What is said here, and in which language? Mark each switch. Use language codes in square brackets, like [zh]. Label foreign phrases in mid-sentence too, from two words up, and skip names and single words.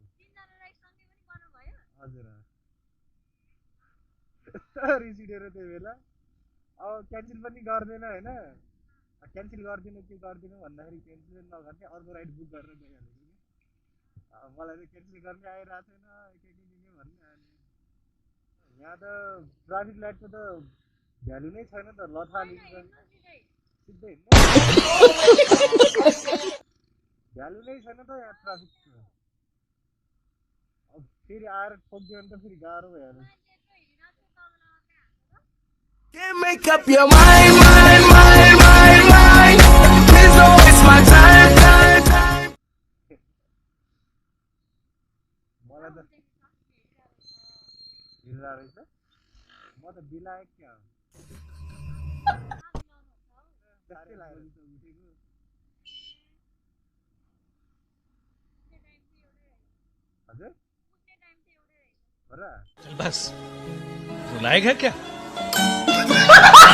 [ne] हजुर रिस उठेर त्यो बेला अब क्यान्सल पनि गर्दैन होइन क्यान्सल गरिदिनु के गरिदिनु भन्दाखेरि क्यान्सल नगर्ने अर्को राइड बुक गरेर गइहाल्यो कि मलाई चाहिँ क्यान्सल गर्ने आइरहेको छैन के भन्ने आयो यहाँ त ट्राफिक लाइटको त भ्यालु नै छैन त लथालिन्छ सिधै भ्यालु नै छैन त यहाँ ट्राफिकको अब फेरि आएर ठोकिदियो भने त फेरि गाह्रो भइहाल्यो [en] Can't make up your mind. Please don't waste my time. [ne] मलाई त हिँड्दा रहेछ म त बिलायक क्या त्यस्तै लाग्यो उठेको हजुर [hi] चल बस तू लायक है क्या